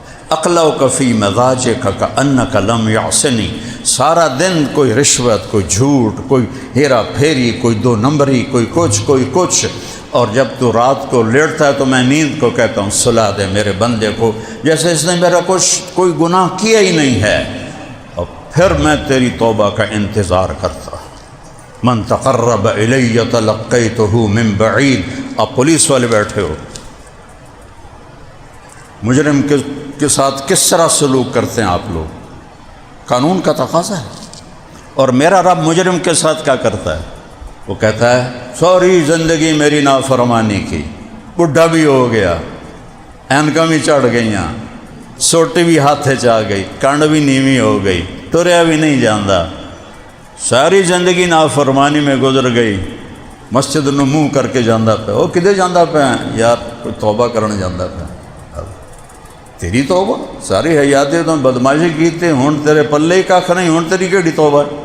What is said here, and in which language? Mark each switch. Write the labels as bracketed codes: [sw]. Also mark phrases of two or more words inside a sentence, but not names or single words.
[ar] اقلعک فی مضاجک کأنک لم یعصنی، [ur] سارا دن کوئی رشوت، کوئی جھوٹ، کوئی ہیرا پھیری، کوئی دو نمبری، کوئی کچھ، اور جب تو رات کو لیٹتا ہے تو میں نیند کو کہتا ہوں سلا دے میرے بندے کو، جیسے اس نے میرا کوئی گناہ کیا ہی نہیں ہے، اور پھر میں تیری توبہ کا انتظار کرتا ہوں۔ [ar] من تقرب الی تلقیتہ من بعید۔ [ur] آپ پولیس والے بیٹھے ہو، مجرم کے ساتھ کس طرح سلوک کرتے ہیں آپ لوگ، قانون کا تقاضا ہے، اور میرا رب مجرم کے ساتھ کیا کرتا ہے؟ وہ کہتا ہے ساری زندگی میری نافرمانی کی، بڈھا بھی ہو گیا، [pa] اینکاں بھی چڑھ گئیاں، سوٹی بھی ہاتھے چاہ گئی، کانڈ بھی نیوی ہو گئی، ٹریا بھی نہیں جاندا، [ur] ساری زندگی نافرمانی میں گزر گئی، [pa] مسجد نو منہ کر کے جاندہ پہ، وہ کدے جاندہ پہ ہیں یار، کوئی توبہ کرنے جاندہ پہ، تیری توبہ ساری حیاتیں تو بدماشی کیتے، ہون تیرے پلے ہی کاکھ نہیں، ہون تیری کیڑی توبہ ہے۔